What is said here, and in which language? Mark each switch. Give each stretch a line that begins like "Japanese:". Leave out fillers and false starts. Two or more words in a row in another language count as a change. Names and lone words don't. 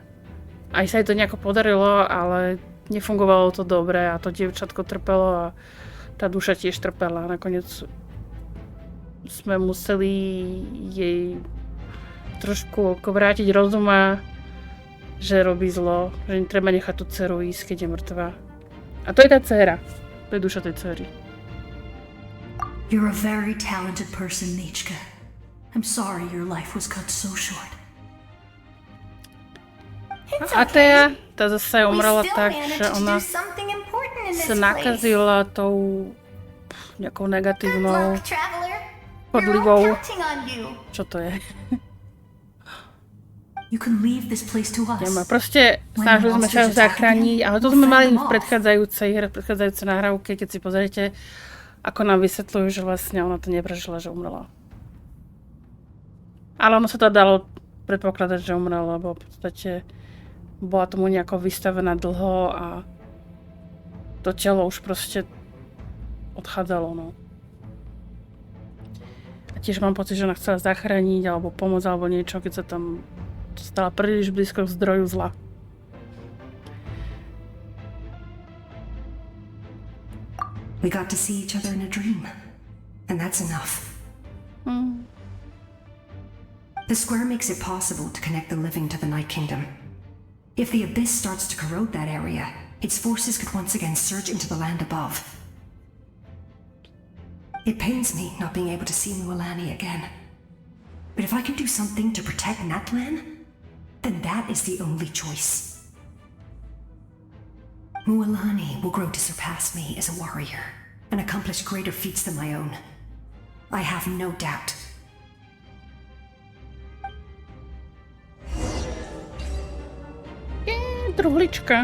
Slovak: Aj sa jej to nejako podarilo, ale nefungovalo to dobre a to dievčatko trpelo a tá duša tiež trpela. Nakoniec sme museli jej trošku vrátiť rozuma, že robí zlo, že netreba nechať tú dceru ísť, keď je mŕtva. A to je tá dcéra. To je duša tej dcery.
English: You're a very talented person, Nichka. I'm sorry your life was cut so short.
Slovak: A Thea, tá zase
English: We
Slovak: umrela
English: still
Slovak: tak,
English: managed
Slovak: že
English: to
Slovak: ona
English: do something important in this
Slovak: sa
English: place.
Slovak: nakazila tou nejakou
English: Good
Slovak: negatívnou
English: luck, Traveler. We're
Slovak: podlivou.
English: all counting on you.
Slovak: Čo to je?
English: You can leave this place to us.
Slovak: Nemá. Proste snažili sme sa zachrániť, ale to sme mali v predchádzajúcej nahrávke, keď si pozriete. A ako nám vysvetľujú, že vlastne ona to neprežila, že umrela. Ale ono sa to dalo predpokladať, že umrela, lebo v podstate bola tomu nejako vystavená dlho a to telo už proste odchádzalo, no. A tiež mám pocit, že ona chcela zachrániť alebo pomôcť alebo niečo, keď sa tam stala príliš blízko k zdroju zla.
English: We got to see each other in a dream, and that's enough. The square makes it possible to connect the living to the Night Kingdom. If the abyss starts to corrode that area, its forces could once again surge into the land above. It pains me not being able to see Mualani again. But if I can do something to protect Natlan, then that is the only choice. Mualani will grow to surpass me as a warrior and accomplish greater feats than my own. I have no doubt.
Slovak: Truhlička.